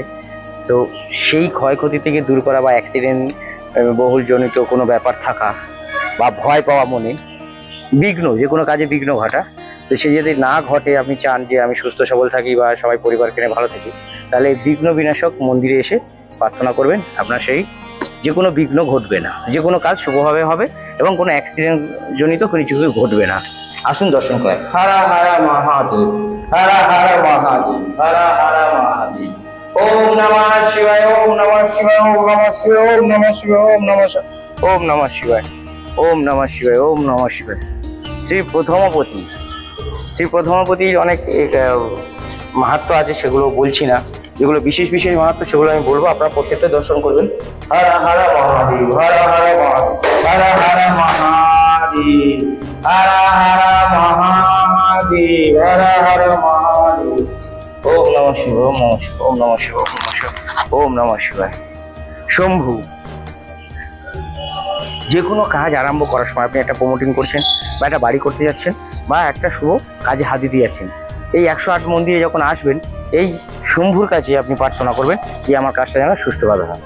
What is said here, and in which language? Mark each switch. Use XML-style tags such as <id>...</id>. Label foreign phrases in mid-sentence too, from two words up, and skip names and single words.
<bn>তো সেই ক্ষয়ক্ষতি থেকে দূর করা বা অ্যাক্সিডেন্ট বহুলজনিত কোনো ব্যাপার থাকা বা ভয় পাওয়া মনে, বিঘ্ন, যে কোনো কাজে বিঘ্ন ঘটা, তো সে যদি না ঘটে, আপনি চান যে আমি সুস্থ সবল থাকি বা সবাই পরিবারকে নিয়ে ভালো থাকি, তাহলে এই বিঘ্ন বিনাশক মন্দিরে এসে প্রার্থনা করবেন। আপনার সেই যে কোনো বিঘ্ন ঘটবে না, যে কোনো কাজ শুভভাবে হবে এবং কোনো অ্যাক্সিডেন্ট জনিত কিছু ঘটবে না। আসুন দর্শন করেন। হারা হারা মহাদেব, হারা হারা মহাদেব, হারা হারা মহাদেব।</bn> <sa>ওম নমঃ শিবায়, ওম নমঃ শিবায়, ওম নমঃ শিবায়, ওম নমঃ শিবায়, ওম নমঃ শিবায়, ওম নমঃ শিবায়, ওম নমঃ শিবায়, ওম নমঃ শিবায়।</sa> <bn>শ্রী প্রথমপতি, শ্রী প্রথমপতির অনেক মাহাত্ম্য আছে, সেগুলো বলছি না। যেগুলো বিশেষ বিশেষ মাহাত্ম্য সেগুলো আমি বলবো, আপনারা প্রত্যেকটা দর্শন করবেন। হারা হারা মহাদেব, হারা হারা মহাদেব, হারা হারা মহাদেব, হারা হারা মহাদেব, হারা হারা মহাদেব।</bn> <sa>ওম নমঃ শিবায়, ওম নমঃ শিবায়, ওম নমঃ শিবায়, ওম নমঃ শিবায়, ওম নমঃ শিবায়।</sa> <bn>শম্ভু, যে কোনো কাজ আরম্ভ করার সময় আপনি একটা প্রমোটিং করছেন, বা একটা বাড়ি করতে যাচ্ছেন, বা একটা শুভ কাজে হাত দিতে যাচ্ছেন, এই 108 মন্দিরে যখন আসবেন, এই শম্ভুর কাছে আপনি প্রার্থনা করবেন যে আমার কাজটা যেন সুষ্ঠুভাবে হয়।</bn>